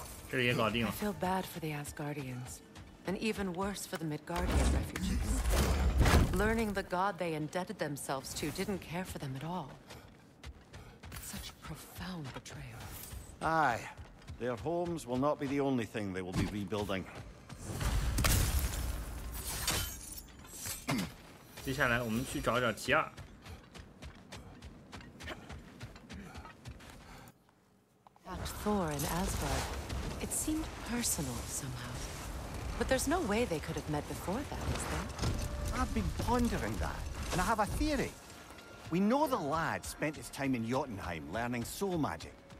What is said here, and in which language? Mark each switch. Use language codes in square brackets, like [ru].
[en] I feel bad for the Asgardians, and even worse for the Midgardian refugees. Learning the god they indebted themselves to didn't care for them at all. Such profound betrayal. Aye. Their homes will not be the only thing they will be rebuilding. [zh] 接下来我们去找找提尔。 [en] Attacked Thor in Asgard. It seemed personal somehow. But there's no way they could have met before that, is there? I've been pondering that, and I have a theory. We know the lad spent his time in Jotunheim learning soul magic.